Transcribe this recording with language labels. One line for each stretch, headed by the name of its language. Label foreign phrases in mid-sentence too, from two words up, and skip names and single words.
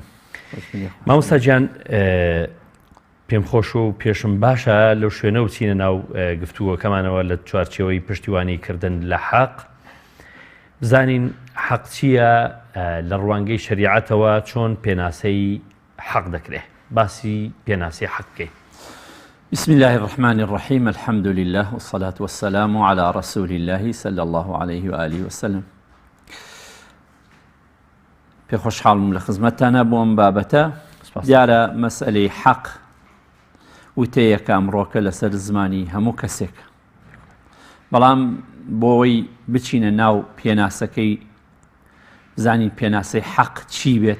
Central Kurdish: مامۆستا گیان، پێم خۆش و پێشم باشە لەو شوێنە و چینە ناو گفتووەکەمانەوە لە چوارچێوەی پشتیوانیکردن لە حەق بزانین حەق چییە لە ڕوانگەی شەریعەتەوە چۆن پێناسەی حەق دەکرێت. باسی پێناسی حەق بکەین.
Arabic: بسم الله الرحمن الرحيم. الحمد لله والصلاة والسلام على رسول الله صلى الله عليه وآله وسلم.
Central Kurdish: پێ خۆشحاڵم لە خزمەتتانە بۆ ئەم بابەتە. دیارە مەسئلەی حەق وتەیەکە ئەمڕۆکە لەسەر زمانی هەموو کەسێک، بەڵام بۆەوەی بچینە ناو پێناسەکەی بزانین پێناسەی حەق چی بێت.